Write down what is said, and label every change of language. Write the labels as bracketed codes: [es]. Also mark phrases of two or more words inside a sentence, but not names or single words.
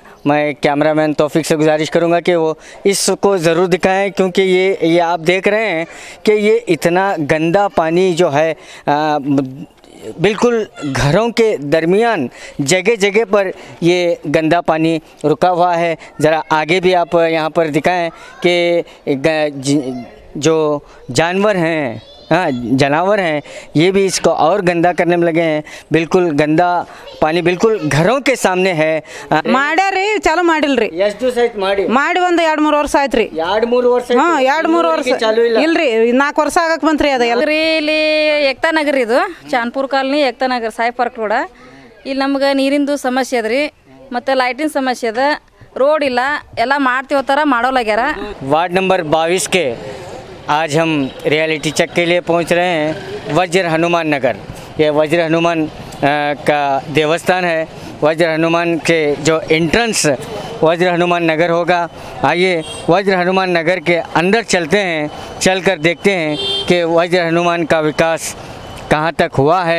[hi] मैं कैमरामैन तौफीक से गुजारिश करूँगा कि वो इसको ज़रूर दिखाएं, क्योंकि ये आप देख रहे हैं कि ये इतना गंदा पानी जो है बिल्कुल घरों के दरमियान जगह जगह पर ये गंदा पानी रुका हुआ है। ज़रा आगे भी आप यहाँ पर दिखाएं कि जो जानवर हैं, हाँ जानवर हैं, ये भी इसको और गंदा करने में लगे हैं। बिल्कुल गंदा पानी बिल्कुल घरों के सामने है। [kn] ಮಾಡ್ಯಾರಿ ಚಾಲು ಮಾಡಿಲ್ರಿ ಎಷ್ಟು ದಿವಸ ಆಯ್ತು ಮಾಡಿ ಒಂದು 2-3 ವರ್ಷ ಆಯ್ತ್ರಿ 2-3 ವರ್ಷ ಹಾ 2-3 ವರ್ಷ ಚಾಲು ಇಲ್ಲ ಇಲ್ರಿ 4 ವರ್ಷ ಆಗಕ್ ಬಂತ್ರಿ ಅದ ರೀ ಇಲ್ಲಿ ಏಕ್ತಾ ನಗರ ಇದು ಚಾನ್ಪುರ್ ಕಾಲನಿ ಏಕ್ತಾ ನಗರ ಸಾಯಿ ಪಾರ್ಕ್ ರೋಡ ಇಲ್ಲಿ ನಮಗೆ ನೀರಿಂದು ಸಮಸ್ಯೆ ಅದ್ರಿ ಮತ್ತೆ ಲೈಟಿನ ಸಮಸ್ಯೆ ಅದ ರೋಡ್ ಇಲ್ಲ ಎಲ್ಲ ಮಾಡ್ತೀವತ್ತಾರ ಮಾಡೋಲಾಗ್ಯಾರ [hi] वार्ड नंबर 22 के आज हम [en] reality check [hi] के लिए पहुंच रहे हैं वज्र हनुमान नगर। ये वज्र हनुमान का देवस्थान है। वज्र हनुमान के जो एंट्रेंस वज्र हनुमान नगर होगा। आइए वज्र हनुमान नगर के अंदर चलते हैं, चलकर देखते हैं कि वज्र हनुमान का विकास कहाँ तक हुआ है।